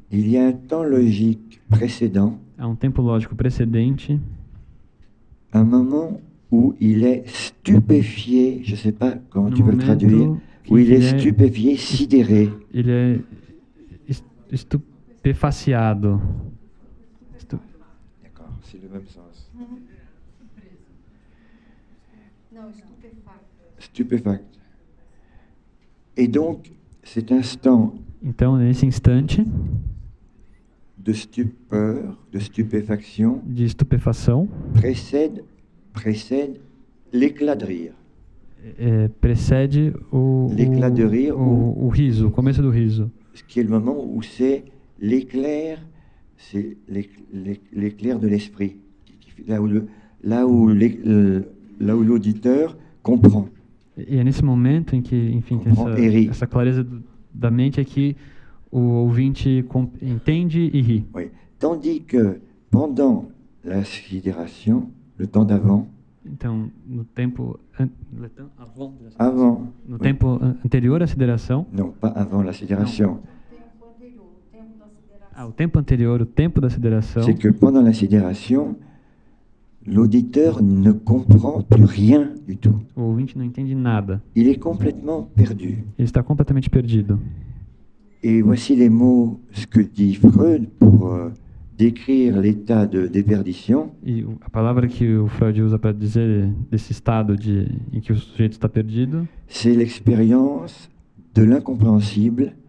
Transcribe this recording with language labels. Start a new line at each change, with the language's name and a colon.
French: Il y a un temps logique précédent,
Portuguese: Há um tempo lógico precedente,
French: un moment où il est stupéfié, je ne sais pas comment tu peux le traduire, où il est stupéfié, sidéré.
Portuguese: Ele é estupefaciado.
French: D'accord, c'est le même sens. Stupéfacte. Et donc, cet instant
Portuguese: Então, nesse instante
French: de stupeur, de stupéfaction,
Portuguese: de estupefação,
French: précède l'éclat de rire.
Portuguese: Precede
French: L'éclat de rire,
Portuguese: o riso, o começo do riso.
French: Ce qui est le moment où c'est l'éclair de l'esprit, là où l'auditeur comprend.
Portuguese: E é nesse momento em que, enfim, tem essa clareza da mente é que o ouvinte entende e ri.
French: Oui. Tandis que pendant la sidération, le temps d'avant,
Portuguese: então, no tempo no tempo anterior à sideração,
French: non, pas avant la sidération.
Portuguese: O tempo anterior, o tempo da sideração,
French: c'est que pendant la sidération, l'auditeur ne comprend plus rien du tout.
Portuguese: O ouvinte não entende nada.
French: Il est complètement perdu.
Portuguese: Ele está completamente perdido.
French: Et voici les mots, ce que dit Freud pour décrire l'état de déperdition.
Portuguese: E a palavra que o Freud usa para dizer desse estado em que o sujeito está perdido,
French: c'est l'expérience de l'incompréhensible,